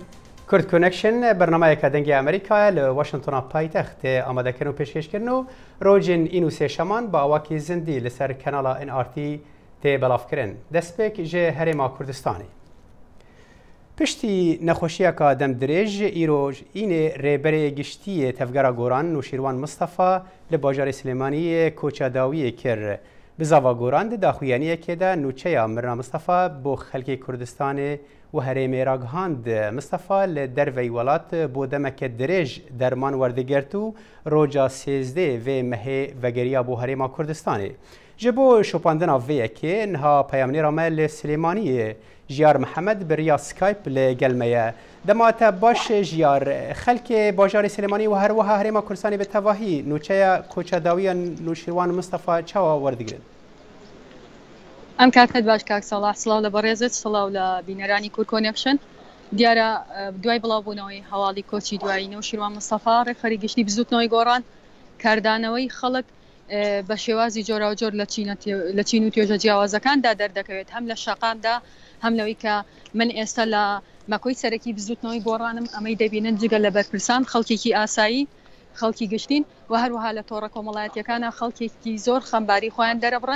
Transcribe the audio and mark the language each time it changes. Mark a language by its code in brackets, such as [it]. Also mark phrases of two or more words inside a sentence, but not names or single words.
[ku] کورد کۆنەکشن بەرنامەیەکە دەنگی ئەمریکایە لە واشنگتۆن پایتەختێ ئامادەکردن و پێشکەشکردن و ڕۆژین ئین و سێشەمان بە ئاواکی زیندی لەسەر کەناڵا NRT تێ بەڵافکردن دەستپێک ژێ هەرێما کوردستانی. پشتی نەخۆشیەکە دەم درێژ ئیرۆژ ئینێ ڕێبەرێ گشتیە تەفگەرە گۆران نوشیروان مستەفا لە باژارێ سلێمانیە کۆچەداویە کرد. بزاوا گۆران داخویانیەکێدا نوچەیە مرنا مستەفا بۆ خەلکی کوردستانê و herêmê ragihand Mistefa li derveyî welat bo demeke dirêj derman werdegert û roca sêzdê vê mehê vegeriya bo herêma Kurdistanê. Ji bo şopandina vê yekê niha peyamnêra me li Silêmaniyê Jiyar Mihemed bi riya Skype li gel me ye. Dema te baş jiyar xelkê bajarê Silêmanî û her wiha herêma Kurdistanê bi tevahî nûçeya koçedawiya Nûşîrwan Mistefa çawa werdigirin. [ckb] ئەم کاتت باش کاک سەڵاح، سڵاو لە بەڕێزت، سڵاو لە بینەرانی کورد کۆنێکشن. دیارە دوای بڵاوبوونەوەی هەواڵی کۆچی دوایی نەوشیروان مستەفا ڕێخەری گشتی بزوتنەوەی گۆڕان کاردانەوەی خەڵک بە شێوازی جۆرا و جۆر لە چین و توێژە جیاوازەکاندا دەردەکەوێت، هەم لە شەقامدا هەم لەوەی کە من ئێستا لە مەکۆی سەرەکی بزوتنەوەی گۆڕانم ئەمەی دەبینن جگە لە بەرپرسان خەڵکێکی ئاسایی، خەڵکی گشتین و هەروەها لە تۆڕە کۆمەڵایەتیەکانە خەڵکێکی زۆر خەمباری خۆیان دەرەبڕن.